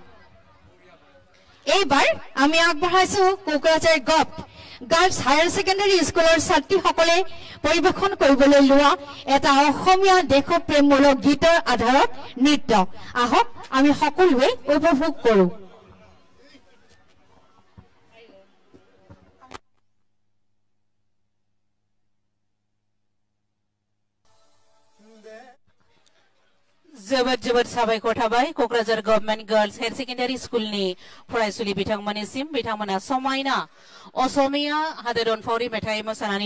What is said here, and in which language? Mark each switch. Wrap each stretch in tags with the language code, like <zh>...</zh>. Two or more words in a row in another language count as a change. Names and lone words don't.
<as>এইবাৰ আমি আগবঢ়াইছো কোকৰাঝাৰ গভট গাৰ্লছ হায়াৰ সেকেন্ডাৰী স্কুলৰ ছাত্ৰীসকলে পৰিবেশন কৰিবলৈ লোৱা এটা অসমীয়া দেশপ্ৰেমমূলক গীতৰ আধাৰত নৃত্য আহক আমি সকলোৱে উপভোগ কৰো</as> <brx>जोबोद साबायखर थाबाय कक्राझार गभर्नमेंट गर्ल्स हायर सेकेंडरी स्कुलनि फरायसुलि बिथांमोननिसिम बिथांमोना समायना असमिया हादोरनफावरि मेथाइ मोसानानै</brx>